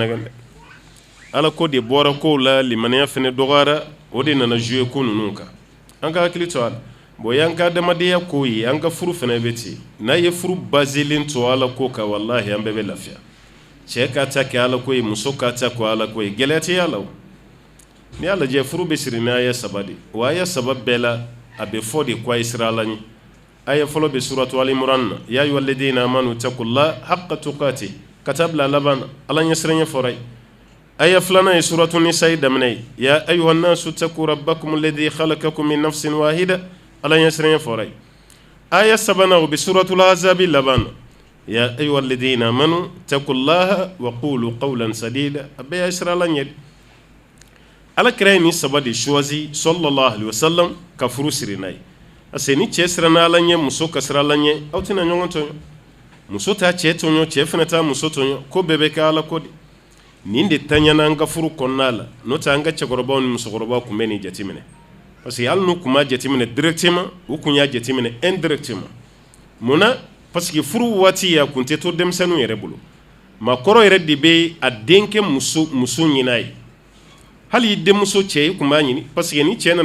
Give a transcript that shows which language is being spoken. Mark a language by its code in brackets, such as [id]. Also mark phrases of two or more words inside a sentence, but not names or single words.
[bm] nɛgɛn dɛ ala ko de bɔra kow la limaniya fɛnɛ dɔgɔyara o de nana jouer ko ninnu kan an ka hakili to a la bon y'an ka adamadenya ko ye an ka furu fɛnɛ bɛ ten n'a ye furu baselen to ala ko kan walahi an bɛɛ bɛ lafiya cɛ ka ta kɛ ala ko ye muso ka ta kɛ ala ko ye gɛlɛya tɛ ala o ni y'a lajɛ furu bɛ siri ni aya saba de o aya saba bɛɛ la a bɛ fɔ de ko a ye sira ala ɲɛ aya fɔlɔ bɛ suratu ali imran na [ar] يا أيها الذين آمنوا اتقوا الله حق تقاته [bm] ka taa bila laban na ala ɲɛsiranɲɛ fɔra ye aya filanan ye suratu nisa daminɛ ye [ar] يا أيها الناس اتقوا ربكم الذي خلقكم من نفس واحدة [bm] ala ɲɛsiranɲɛ fɔra ye aya sabanan o bɛ suratul ahzab laban na [ar] يا أيها الذين آمنوا اتقوا الله وقولوا قولا سديدا [bm] a bɛɛ y'a sira ala ɲɛ ala kira ye nin saba de choisi [ar] صلى الله عليه وسلم [bm] ka furu siri n'a ye parce que ni cɛ siranna ala ɲɛ muso ka sira ala ɲɛ aw tɛna ɲɔgɔn tɔɲɔ muso t'a cɛ tɔɲɔ cɛ fana t'a muso tɔɲɔ ko bɛɛ bɛ kɛ ala ko de nin de taɲana an ka furu kɔnɔna la n'o tɛ an ka cɛkɔrɔbaw ni musokɔrɔbaw kun bɛ nin jateminɛ parce que hali n'u kun m'a jateminɛ directement u kun y'a jateminɛ indirectement munna parce que furu waati a kun tɛ to denmisɛnninw yɛrɛ bolo maakɔrɔ yɛrɛ de bɛ a denkɛ muso ɲini a ye hali i denmuso cɛ i kun b'a ɲini parce que ni cɛ nana